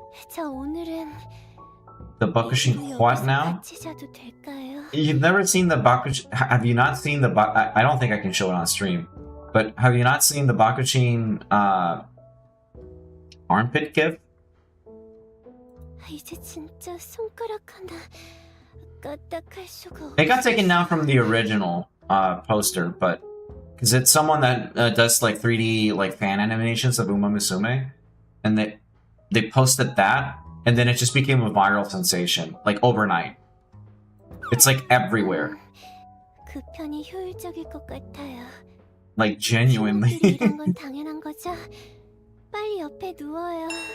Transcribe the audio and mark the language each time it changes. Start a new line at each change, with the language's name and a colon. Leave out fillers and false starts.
Korean: 저 오늘은
English: The Bakushin what now?
Korean: 같이 자도 될까요?
English: You've never seen the Bakushin? Have you not seen the I don't think I can show it on stream, but have you not seen the Bakushin armpit gif?
Korean: 이제 진짜 손가락 하나 까딱할 수가 없어.
English: It got taken down from the original poster, but Because it's someone that does like 3D like fan animations of Uma Musume, and they posted that, and then it just became a viral sensation like overnight. It's like everywhere.
Korean: 그 편이 효율적일 것 같아요.
English: Like genuinely.
Korean: 이런 건 당연한 거죠? 빨리 옆에 누워요.